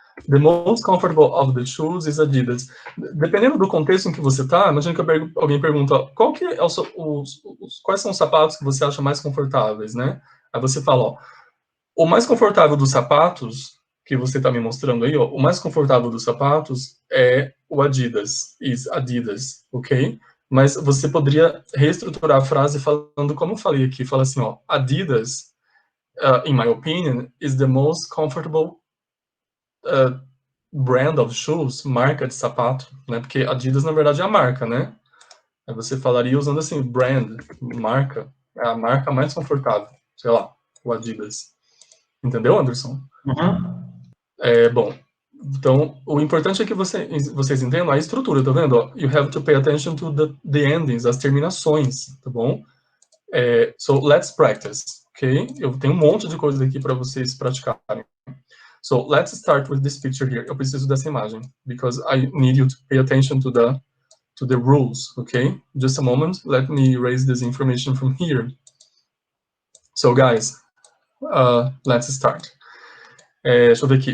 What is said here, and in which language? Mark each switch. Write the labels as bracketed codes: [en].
[en] The most comfortable of the shoes is Adidas. [pt] Dependendo do contexto em que você está, imagina que alguém pergunta qual que é quais são os sapatos que você acha mais confortáveis, né? Aí você fala, ó, o mais confortável dos sapatos que você está me mostrando aí, ó, o mais confortável dos sapatos é o Adidas, [en] is Adidas, [pt] ok? Mas você poderia reestruturar a frase falando como eu falei aqui, fala assim, ó, Adidas, [en] in my opinion, is the most comfortable brand of shoes, [pt] marca de sapato, né? Porque Adidas, na verdade, é a marca, né? Aí você falaria usando assim, brand, marca, é a marca mais confortável, sei lá, o Adidas. Entendeu, Anderson? Uhum. Bom, então, o importante é que vocês entendam a estrutura, tá vendo? [en] Ó, you have to pay attention to the endings, [pt] as terminações, tá bom? [en] So, let's practice, ok? [pt] Eu tenho um monte de coisas aqui para vocês praticarem. [en] So let's start with this picture here. [pt] Eu preciso dessa imagem [en] because I need you to pay attention to the rules, okay? Just a moment. Let me erase this information from here. So guys, let's start. [pt] Deixa eu ver aqui.